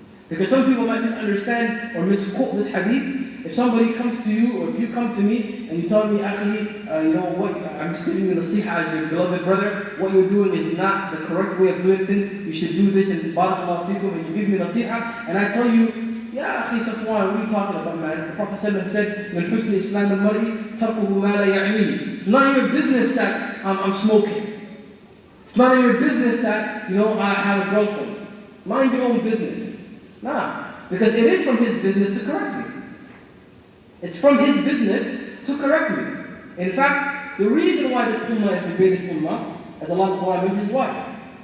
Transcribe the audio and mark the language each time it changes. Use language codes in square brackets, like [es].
[en] Because some people might misunderstand or misquote this hadith. If somebody comes to you, or if you come to me and you tell me, Akhi, you know what, I'm just giving you nasiha as your beloved brother, what you're doing is not the correct way of doing things, you should do this, and barakallahu fikum, and you give me nasiha, and I tell you, Ya Akhi Safwan, what are you talking about, man? The Prophet said, [ar] من حسن إسلام المرء تركه ما لا يعنيه. [en] It's none of your business that I'm smoking. It's none of your business that, you know, I have a girlfriend. Mind your own business. Nah, because it is from his business to correct me. It's from his business to correct me. In fact, the reason why this ummah is the greatest ummah, as Allah in the Quran mentions, why?